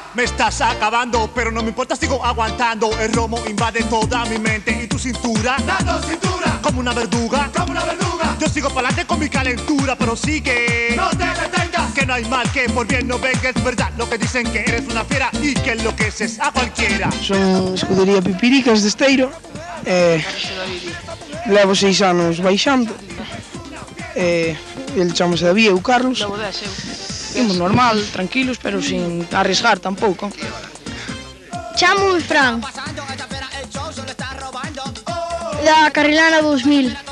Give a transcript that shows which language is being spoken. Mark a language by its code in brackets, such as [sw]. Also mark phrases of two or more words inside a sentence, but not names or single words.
[es] Me estás acabando, pero no me importa, sigo aguantando. El romo invade toda mi mente y tu cintura, dando cintura, como una verduga, como una verduga. Yo sigo pa'lante con mi calentura, pero sigue. No te detengas, que no hay mal que por bien no venga. Es verdad lo que dicen, que eres una fiera y que enloqueces a cualquiera. [gl] Son escudería Pipiricas de Esteiro. Levo 6 anos baixando. El chamase David e o Carlos. Levo 10 eu. Imos normal, tranquilos, pero sin arriesgar tampouco. Chamo Fran. Da Carrilana 2000.